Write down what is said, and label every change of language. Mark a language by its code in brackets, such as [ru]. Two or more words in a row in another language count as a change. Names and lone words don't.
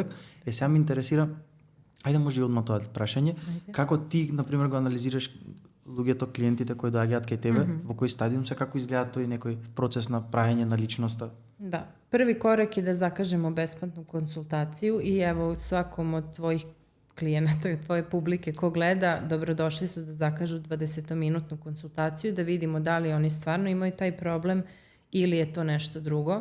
[mk] Сега ме интересира, ајде може и одма тоа прашање, како ти на пример го анализираш луѓето, клиентите кои доаѓаат кај тебе, во кој стадиум се, како изгледа тој некој процес на правење на личноста? [sr] Da. Prvi korak je da zakažemo besplatnu konsultaciju i evo svakom od tvojih klijenata, tvoje publike ko gleda, dobrodošli su da zakažu 20-minutnu konsultaciju, da vidimo da li oni stvarno imaju taj problem ili je to nešto drugo.